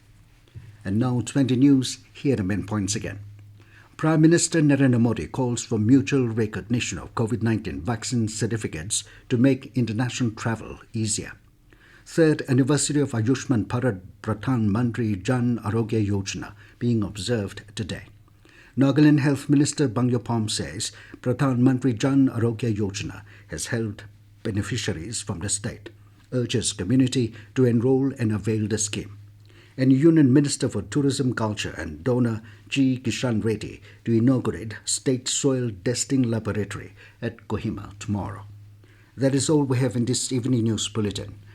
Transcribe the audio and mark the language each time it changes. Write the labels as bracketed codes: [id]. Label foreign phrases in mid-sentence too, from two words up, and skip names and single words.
[en] And now 20 news, here are the main points again. Prime Minister Narendra Modi calls for mutual recognition of COVID-19 vaccine certificates to make international travel easier. 3rd anniversary of Ayushman Bharat Pradhan Mantri Jan Aarogya Yojana being observed today. Nagaland Health Minister Phom says Pradhan Mantri Jan Aarogya Yojana has helped beneficiaries from the state, urges community to enroll and avail the scheme. and Union Minister for Tourism, Culture and Donor Kishan Reddy to inaugurate State Soil Testing Laboratory at Kohima tomorrow. That is all we have in this evening news bulletin.